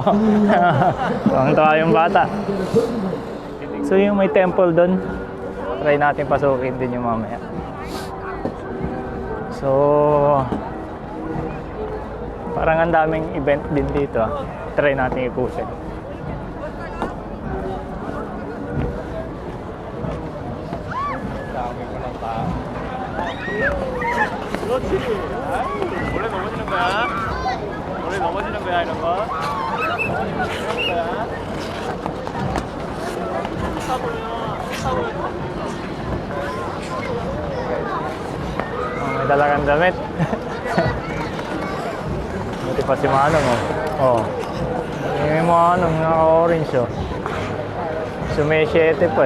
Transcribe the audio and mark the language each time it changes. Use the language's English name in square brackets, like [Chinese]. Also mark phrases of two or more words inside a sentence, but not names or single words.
[Filipino] Tuwang-tuwa yung bata. So, yung may temple doon, try natin pasukin din yung mamaya. So, parang ang daming event din dito, ah. Try natin ikusin. [Korean] 그렇지. 원래 넘어지는 거야. 원래 넘어지는 거야 이런 거. 넘어지는 거야. [Filipino] May dala kang damit. Buti pa si Manong, oh. May Manong naka-orange, oh. Sumisyete po, eh.